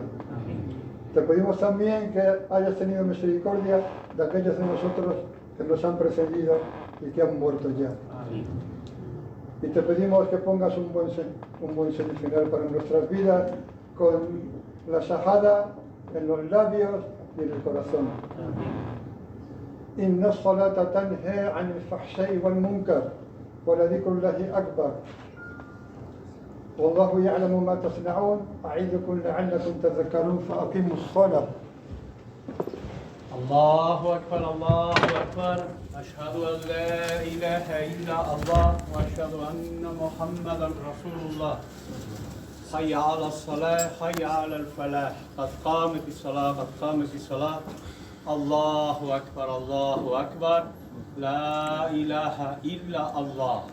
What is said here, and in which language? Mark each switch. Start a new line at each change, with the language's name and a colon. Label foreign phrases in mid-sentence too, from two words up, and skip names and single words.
Spanish: Te pedimos también que hayas tenido misericordia de aquellos de nosotros que nos han precedido y que han muerto ya. Y te pedimos que pongas un buen semifinal para nuestras vidas, con la shahada en los labios y en el corazón.
Arabic: إن الصلاة تنهى عن الفحشاء والمنكر ولذكر الله أكبر. والله يعلم ما تصنعون أعيذكم لعلكم تذكرون فأقيموا الصلاة. الله أكبر الله أكبر أشهد أن لا إله إلا الله وأشهد أن محمدا رسول الله حي على الصلاة حي على الفلاح قد قامت الصلاة قد قامت الصلاة الله أكبر لا إله إلا الله.